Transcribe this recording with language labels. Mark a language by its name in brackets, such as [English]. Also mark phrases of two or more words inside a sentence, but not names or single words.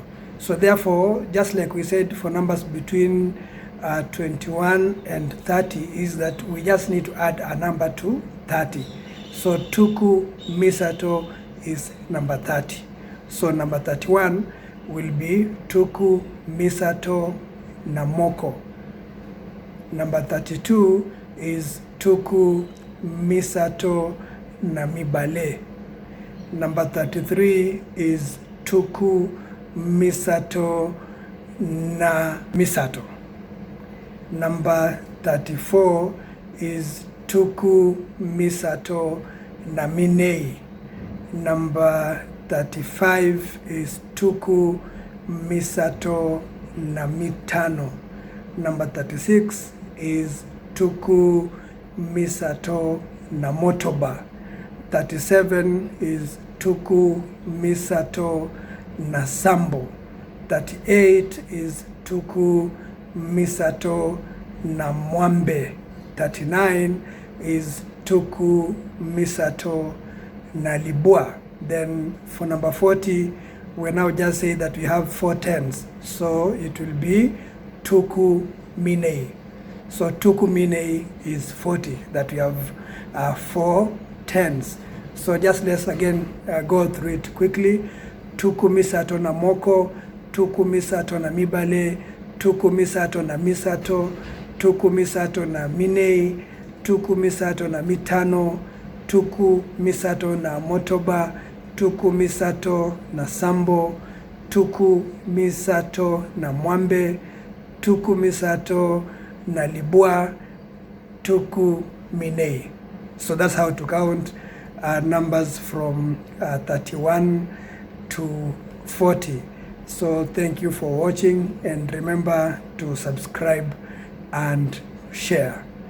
[English] So therefore, just like we said for numbers between 21 and 30, is that we just need to add a number to 30. So [Lingala] Ntuku misato [English] is number 30. So number 31 will be [Lingala] Ntuku misato na moko. [English] Number 32 is [Lingala] Ntuku misato na mibale. [English] Number 33 is [Lingala] Ntuku misato na misato. [English] Number 34 is [Lingala] Ntuku misato na minei. [English] Number 35 is [Lingala] Ntuku misato na mitano. [English] Number 36 is [Lingala] Ntuku misato na motoba. [English] 37 is [Lingala] Ntuku misato na sambo. [English] 38 is [Lingala] Ntuku misato na mwambe. [English] 39 is [Lingala] Ntuku misato na libwa. [English] Then for number 40, we now just say that we have 4 tens. So it will be [Lingala] Ntuku minei. [English] So [Lingala] Ntuku minei [English] is 40, that we have 4 tens. So just let's again go through it quickly. [Lingala] Ntuku misato na moko, Ntuku misato na mibale, Ntuku misato na misato, Ntuku misato na minei, Ntuku misato na mitano, Ntuku misato na motoba, Ntuku misato na sambo, Ntuku misato na mwambe, Ntuku misato na libwa, Ntuku minei. [English] So that's how to count numbers from 31 to 40. So thank you for watching, and remember to subscribe and share.